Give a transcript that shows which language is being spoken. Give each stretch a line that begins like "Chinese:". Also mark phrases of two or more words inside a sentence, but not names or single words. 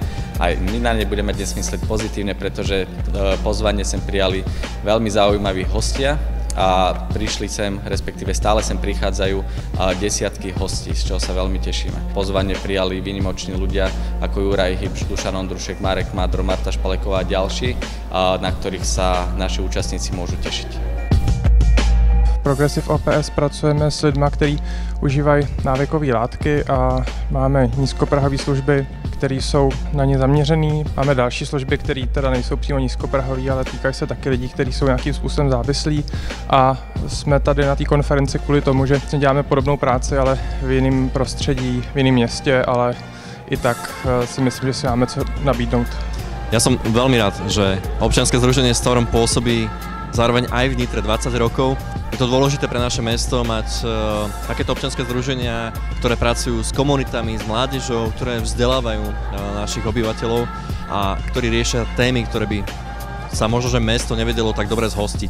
Slovak: Aj my na nej budeme dnes myslieť pozitívne, pretože pozvanie sem prijali veľmi zaujímaví hostia a prišli sem, respektíve stále sem prichádzajú desiatky hostí, z čoho sa veľmi tešíme. Pozvanie prijali výnimoční ľudia ako Juraj Hybš, Dušan Ondrušek, Marek Mádro, Marta Špaleková a ďalší, na ktorých sa naši účastníci môžu tešiť.
Czech: Progressive OPS pracujeme s lidmi, kteří užívají návykové látky a máme nízkoprahové služby, které jsou na ně zaměřené. Máme další služby, které teda nejsou přímo nízkoprahové, ale týkají se taky lidí, kteří jsou nějakým způsobem závislí. A jsme tady na té konferenci kvůli tomu, že děláme podobnou práci, ale v jiném prostředí, v jiném městě, ale i tak si myslím, že si máme co nabídnout.
Slovak: Ja som veľmi rád, že občianske združenie Storm pôsobí zároveň aj v Nitre 20 rokov. Je to dôležité pre naše mesto mať takéto občianske združenia, ktoré pracujú s komunitami, s mládežou, ktoré vzdelávajú našich obyvateľov a ktorí riešia témy, ktoré by sa možno, že mesto nevedelo tak dobre zhostiť.